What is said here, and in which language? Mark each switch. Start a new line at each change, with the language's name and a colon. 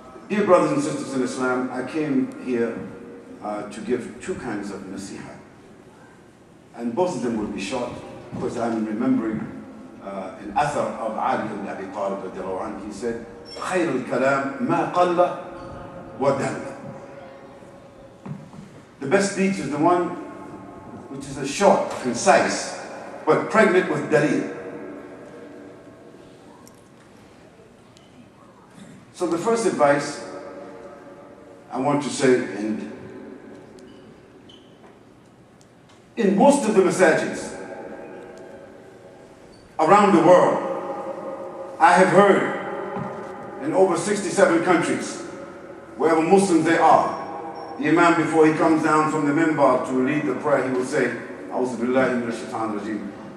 English: Dear brothers and sisters in Islam, I came here to give two kinds of nasiha. And both of them will be short, because I'm remembering an athar of Ali ibn Abi Talib radiallahu anhu. He said,
Arabic: خير الكلام ما قل ودل.
English: The best speech is the one which is a short, concise, but pregnant with dalil. So the first advice I want to say, and in most of the masajids around the world, I have heard in over 67 countries, wherever Muslims they are, the Imam, before he comes down from the minbar to lead the prayer, he will say, A'udhu billahi minash shaitanir rajim.